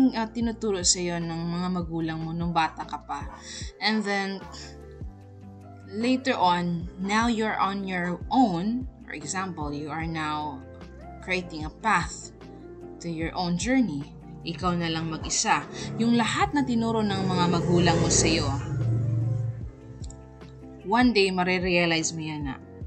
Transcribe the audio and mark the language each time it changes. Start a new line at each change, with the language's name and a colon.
Filipino: tinuturo sa iyo ng mga magulang mo nung bata ka pa.
English: And then later on, now you're on your own. For example, you are now creating a path to your own journey.
Filipino: Ikaw na lang mag-isa. Yung lahat na tinuro ng mga magulang mo sa iyo,
English: one day
Filipino: marirealize mo yan na.